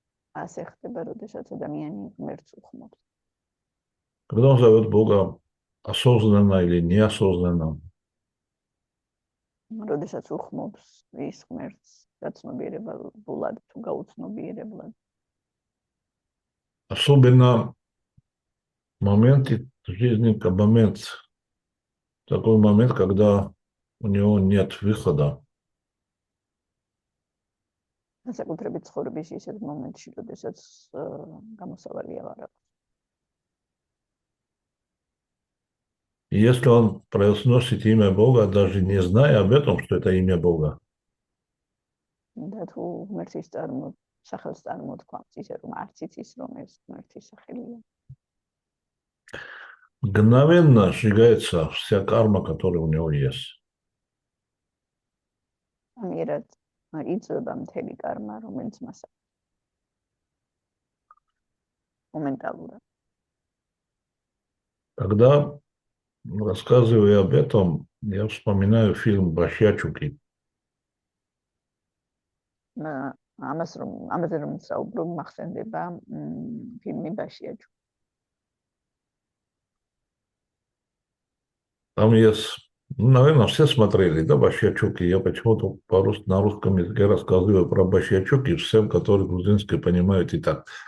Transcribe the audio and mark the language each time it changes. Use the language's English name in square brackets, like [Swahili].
[Georgian] ასე ხდება, როდესაც ადამიანი ღმერთს უხმობს. [Russian] когда он зовет Бога осознанно или неосознанно, [Georgian] როდესაც უხმობს ის ღმერთს გაცნობიერებულად თუ გაუცნობიერებლად. [Russian] особенно в моменте жизни, такой момент, когда у него нет выхода. [Georgian] საკუთრებით ცხოვრების ისეთ მომენტში, როდესაც გამოსავალი აღარ აქვს. [Russian] И если он произносит имя Бога, даже не зная об этом, что это имя Бога, [Georgian] და თუ ღმერთის სახელს წარმოთქვამს, ისე რომ არც იცის, რომ ეს ღმერთის სახელია. [Russian] мгновенно сжигается вся карма, которая у него есть. [Georgian] ამიერად იწვება მთელი კარმა, რომელიც მას აქვს. Моменталურად. [Russian] Когда, рассказывая об этом, я вспоминаю фильм «Башьячуки». [Georgian] ამაზე რომ საუბრობ, მახსენდება ფილმი ბაშიაჩუკი. [Russian] Там есть, наверное, все смотрели, да, Башьячуки. Я почему-то на русском языке рассказываю про Башьячуки всем, которые грузинский понимают и так.